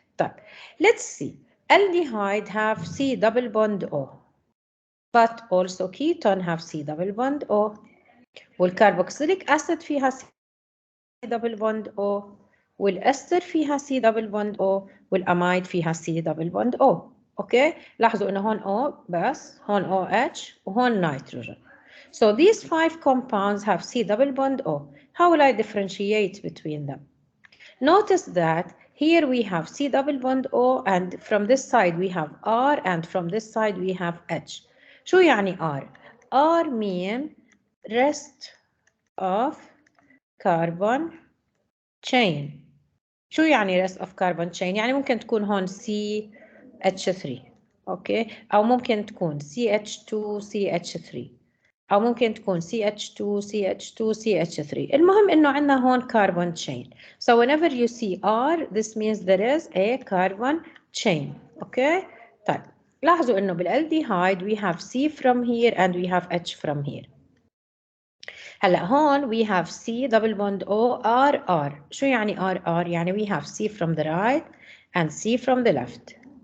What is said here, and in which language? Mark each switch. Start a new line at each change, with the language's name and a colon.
Arabic: طيب,
English: let's see. Aldehyde have C double bond O, but also ketone have C double bond O. والcarboxylic acid
Arabic: فيها
English: C double bond O. والاستر
Arabic: فيها
English: C double bond O. والامide
Arabic: فيها
English: C double bond O.
Arabic: اوكي لاحظوا انه هون O بس هون OH وهون nitrogen.
English: So these 5 compounds have C double bond O. How will I differentiate between them? Notice that here we have C double bond O, and from this side we have R, and from this side we have H.
Arabic: شو يعني
English: R? R mean rest of carbon chain.
Arabic: شو يعني
English: rest of carbon chain؟
Arabic: يعني ممكن تكون هون CH3 اوكي، او ممكن تكون CH2 CH3، او ممكن تكون CH2 CH2 CH3. المهم انه عندنا هون carbon chain.
English: So whenever you see R, this means there is a carbon chain.
Arabic: اوكي طيب لاحظوا انه بالالديهايد
English: we have C from here and we have H from here.
Arabic: هلا هون
English: we have C double bond O R R.
Arabic: شو يعني
English: R R؟
Arabic: يعني
English: we have C from the right and C from the left.